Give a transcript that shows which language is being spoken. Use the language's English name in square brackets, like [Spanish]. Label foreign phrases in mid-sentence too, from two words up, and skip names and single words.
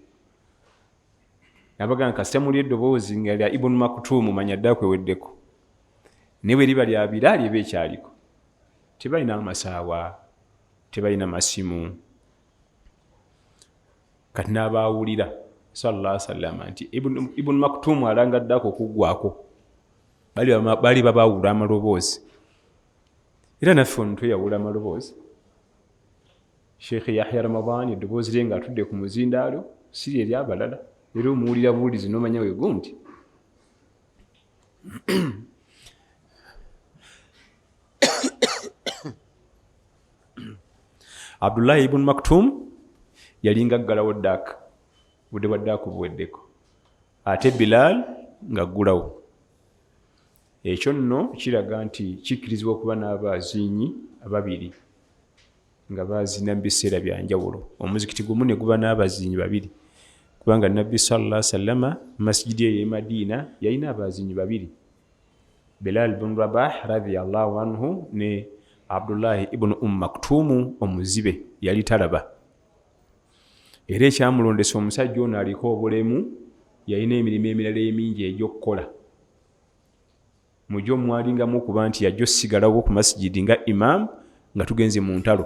[Ganda] Nabagamba kasita muli eddoboozi nga lya Ibn Maktum, manya ddaako eweddeko. Naye bwe liba lya Bilal eba ekyaliko. Tebalina amasaawa, tebalina masimu. Kati n'abaawulira [Arabic] صلى الله عليه وسلم [Ganda] nti Ibn Maktum alangaddaako okuggwako. Bali babaawula amaloboozi. era naffe ono tweyawula amaloboozi. Sheikh Yahya Ramadan eddoboozi lye ng'atudde ku muzindaalo siri eri abalala, era omuwulira buwulizi n'omanya we gundi. Abdullahi ibn Maktum yalinga ggalawo ddaaka, budde bwa ddaaka buweddeko, ate Bilal ng'aggulawo. Ekyo nno kiraga nti kikkirizibwa okuba n'abaaziinyi ababiri nga baazina mu biseera bya njawulo. Omuzikiti gumu ne guba n'abaziinyi babiri, kubanga Nabbi [Arabic] صلى الله عليه وسلم [Ganda] masjidi ye Madiina yalina abaziinyi babiri, Bilal ibn Rabah [Arabic] رضي الله عنه [Ganda] ne Abdullahi ibn Maktumu omuzibe yali talaba. Era ekyamulondesa omusajja ono aliko obulemu, yalina emirimu emirala emingi egy'okukola. Mujjo mwalingamu okuba nti yajja osigalawo ku masjidi nga imam nga tugenze mu ntalo.